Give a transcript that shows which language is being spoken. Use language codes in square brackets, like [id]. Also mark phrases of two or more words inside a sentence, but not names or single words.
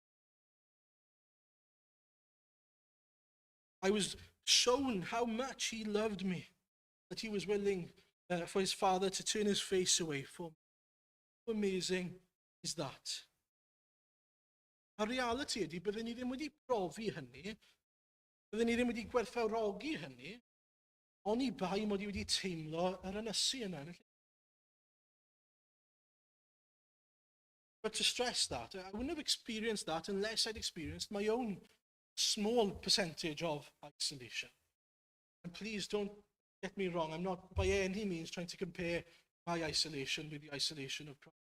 [en] I was shown how much he loved me, that he was willing for his Father to turn his face away from me. How amazing is that? [cy] A reality ydy, byddwn ni ddim wedi profi hynny, byddwn ni ddim wedi gwerthfawrogi hynny, oni bai mod i wedi teimlo yr ynysu yna. [en] But to stress that, I wouldn't have experienced that unless I'd experienced my own small percentage of isolation. And please don't get me wrong, I'm not by any means trying to compare my isolation with the isolation of Christ.